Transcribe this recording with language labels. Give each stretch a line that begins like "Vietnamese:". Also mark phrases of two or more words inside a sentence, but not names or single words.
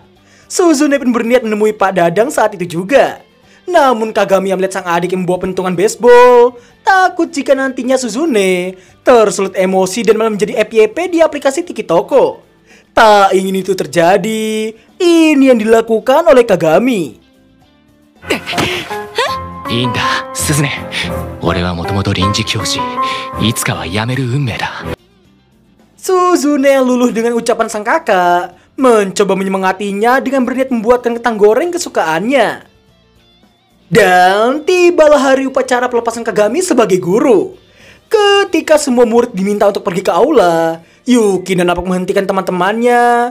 Indonesian: Suzune pun berniat menemui Pak Dadang saat itu juga. Namun Kagami yang melihat sang adik yang membawa pentungan baseball, takut jika nantinya Suzune tersulut emosi dan malah menjadi FYP di aplikasi Tiki-Toko. Tak ingin itu terjadi, ini yang dilakukan oleh Kagami.
Japanese: いいんだ、スズネ。俺はもともと臨時教師。いつかは辞める運命だ。
Indonesian: Suzune yang luluh dengan ucapan sang kakak mencoba menyemangatinya dengan berniat membuatkan kentang goreng kesukaannya. Dan tibalah hari upacara pelepasan Kagami sebagai guru. Ketika semua murid diminta untuk pergi ke aula, Yukino nampak menghentikan teman-temannya.